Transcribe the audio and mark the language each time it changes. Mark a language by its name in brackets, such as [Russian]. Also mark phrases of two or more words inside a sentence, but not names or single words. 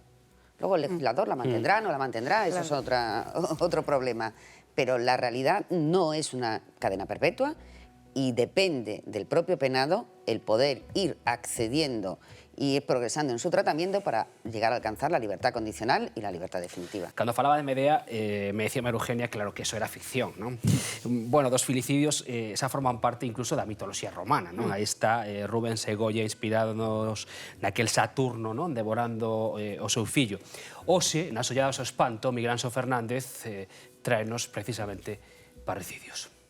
[Spanish] Luego el legislador la mantendrá, no la mantendrá, eso es otro problema. Pero la realidad no es una cadena perpetua y depende del propio penado el poder ir accediendo y ir progresando en su tratamiento para llegar a alcanzar la libertad condicional y la libertad definitiva. [Galician] Cando falaba de Medea, [Spanish] me decía María Eugenia, claro, que eso era ficción, ¿no? [Galician] Bueno, dos filicidios xa forman parte incluso da mitoloxía romana, ¿no? Aí está Rubens e Goya inspirados naquel Saturno, ¿no? Devorando o seu fillo. Hoxe, nas olladas ao espanto, Miguel Anxo Fernández traenos precisamente parricidios.